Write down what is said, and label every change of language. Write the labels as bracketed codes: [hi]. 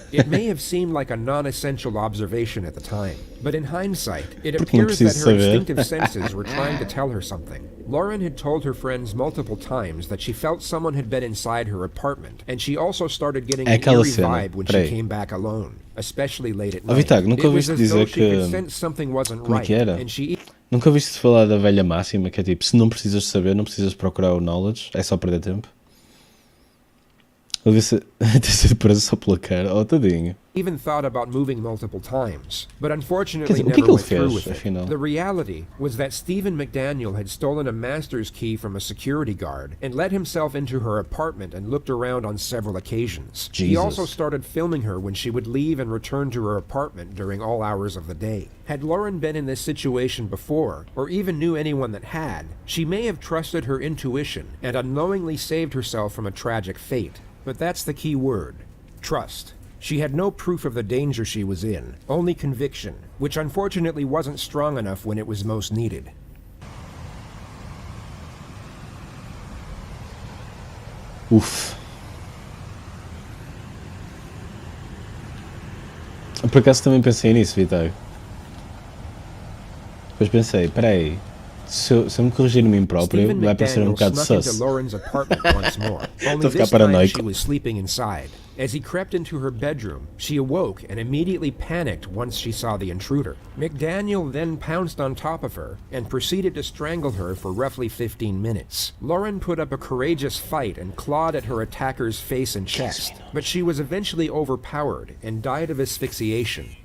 [en] It may have seemed like a non-essential observation at the time, but in hindsight, it appears that her instinctive senses were trying to tell her something. Lauren had told her friends multiple times that she felt someone had been inside her apartment, and she also started getting an eerie vibe when she came back alone, especially late at night. It was as though she could sense something wasn't right, and she... [pt] Nunca ouviste falar da velha máxima, que é tipo, se não precisas saber, não precisas procurar o knowledge, é só perder tempo? Ele devia ter sido preso só pela cara, oh, tadinho. [en] Even thought about moving multiple times, but unfortunately never went through with it. The reality was that Stephen McDaniel had stolen a master's key from a security guard and let himself into her apartment and looked around on several occasions. He also started filming her when she would leave and return to her apartment during all hours of the day. Had Lauren been in this situation before, or even knew anyone that had, she may have trusted her intuition and unknowingly saved herself from a tragic fate. But that's the key word: trust. She had no proof of the danger she was in, only conviction, which unfortunately wasn't strong enough when it was most needed. Uf. [pt] Por acaso também pensei nisso, Vitor. Depois pensei, peraí, se eu me corrigir a mim próprio, vai parecer um bocado sus. Estou a ficar paranoico. [en] She was sleeping inside. As he crept into her bedroom, she awoke and immediately panicked once she saw the intruder. McDaniel then pounced on top of her and proceeded to strangle her for roughly 15 minutes. Lauren put up a courageous fight and clawed at her attacker's face and chest, but she was eventually overpowered and died of asphyxiation.